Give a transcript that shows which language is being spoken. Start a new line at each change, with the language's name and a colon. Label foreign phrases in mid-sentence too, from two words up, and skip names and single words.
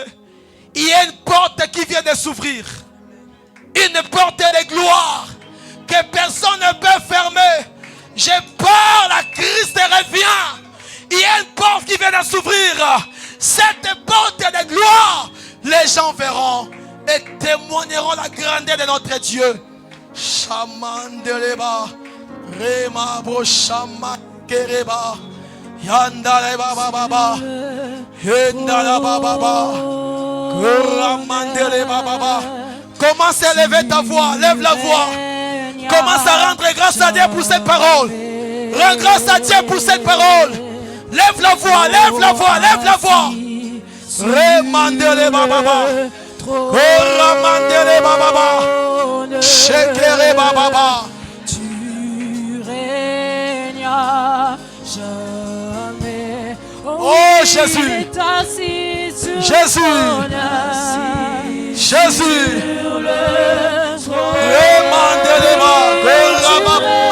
French: Il y a une porte qui vient de s'ouvrir. Une porte de gloire que personne ne peut fermer. Je parle, la Christ revient. Il y a une porte qui vient de s'ouvrir. Cette porte de gloire, les gens verront et témoigneront la grandeur de notre Dieu. Shaman de Leba, Rema Broshama Kereba, Yandale Baba Baba, Yandala Baba Baba, Kuramandele Baba Baba. Commence à élever ta voix. Lève la voix. Commence à rendre grâce à Dieu pour cette parole. Rends grâce à Dieu pour cette parole. Lève la voix, lève la voix, lève la voix. Remandele bababa. Ramandele bababa. Shekere bababa. Tu règnes à jamais. Oh Jésus. Jésus. Jésus. Remandele bababa.